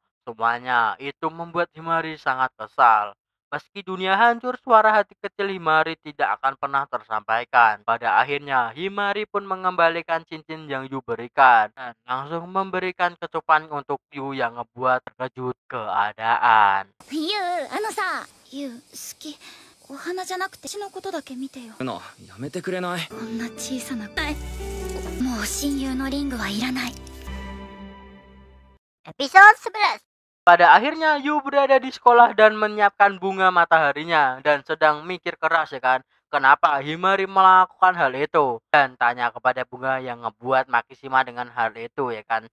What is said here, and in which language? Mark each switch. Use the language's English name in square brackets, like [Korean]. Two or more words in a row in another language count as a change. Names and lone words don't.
[Indonesian] Semuanya itu membuat Himari sangat kesal. Meski dunia hancur, suara hati kecil Himari tidak akan pernah tersampaikan. Pada akhirnya, Himari pun mengembalikan cincin yang Yu berikan dan langsung memberikan kecupan untuk Yu yang ngebuat terkejut keadaan. [Japanese] ユウさユウ好きお花じゃなくて私のことだけ見てよな、やめてくれない？こんな小さなもう親友のリングはいらない [Indonesian] Episode 11. Pada akhirnya Yu berada di sekolah dan menyiapkan bunga mataharinya dan sedang mikir keras ya kan. Kenapa Himari melakukan hal itu dan tanya kepada bunga yang ngebuat Makishima dengan hal itu ya kan.